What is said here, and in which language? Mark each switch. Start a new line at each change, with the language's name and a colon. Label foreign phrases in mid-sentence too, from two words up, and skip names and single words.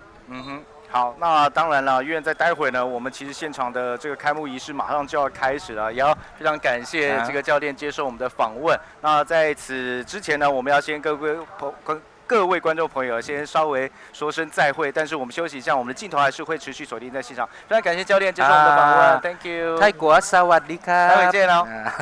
Chinese: 好，那当然了，因为在待会呢，我们其实现场的这个开幕仪式马上就要开始了，也要非常感谢这个教练接受我们的访问。那在此之前呢，我们要先各位观众朋友先稍微说声再会，但是我们休息一下，我们的镜头还是会持续锁定在现场。非常感谢教练接受我们的访问 ，
English: Thank you。
Chinese: 泰国
Thai: สวัสดีครับ，
Chinese: 待会见哦。